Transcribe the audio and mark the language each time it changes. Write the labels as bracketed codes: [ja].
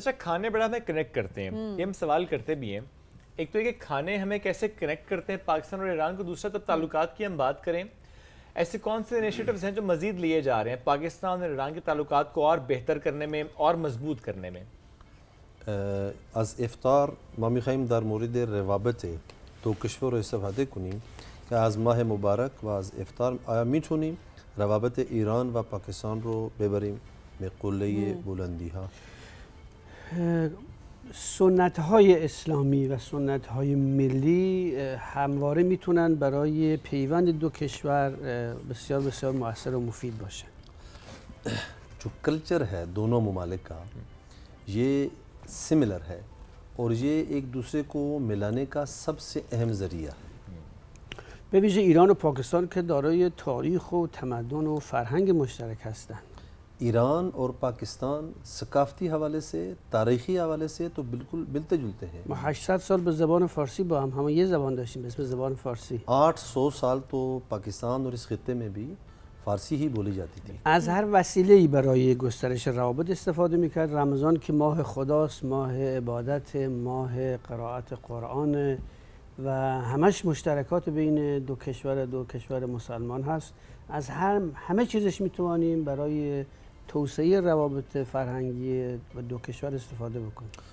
[ur] اچھا کھانے بڑا ہمیں کنیکٹ کرتے ہیں, یہ ہم سوال کرتے بھی ہیں. ایک تو یہ کہ کھانے ہمیں کیسے کنیکٹ کرتے ہیں پاکستان اور ایران کو, دوسرا جب تعلقات کی ہم بات کریں ایسے کون سے انیشیٹوز ہیں جو مزید لیے جا رہے ہیں پاکستان اور ایران کے تعلقات کو اور بہتر کرنے میں اور مضبوط کرنے میں؟ [fa] از افطار ما می‌خواهیم در مورد روابط دو کشور استفاده کنیم که از ماه مبارک و از افطار آیا میتونیم روابط ایران و پاکستان رو ببریم به قله بلندی ها؟ سنت های اسلامی و سنت های ملی همواره میتونن برای پیوند دو کشور بسیار بسیار مؤثر و مفید باشن. [ur] جو کلچر ہے دونوں ممالک کا یہ سملر ہے اور یہ ایک دوسرے کو ملانے کا سب سے اہم ذریعہ ہے. [fa] به ویژه ایران و پاکستان که دارای تاریخ و تمدن و فرهنگ مشترک هستند. [ur] ایران اور پاکستان ثقافتی حوالے سے تاریخی حوالے سے تو بالکل ملتے جلتے ہیں. [fa] ما 800 سال به زبان فارسی با هم یه زبان داشتیم به اسم زبان فارسی. [ur] 800 سال تو پاکستان اور اس خطے میں بھی فارسی ہی بولی جاتی تھی. [fa] از هر وسیله‌ای برای گسترش روابط استفاده می‌کرد. رمضان که ماه خداست، ماه عبادت، ماه قرائت قرآن و همش مشترکات بین دو کشور مسلمان هست. از همه چیزش میتوانیم برای توسعه روابط فرهنگی و دو کشور استفاده بکنیم.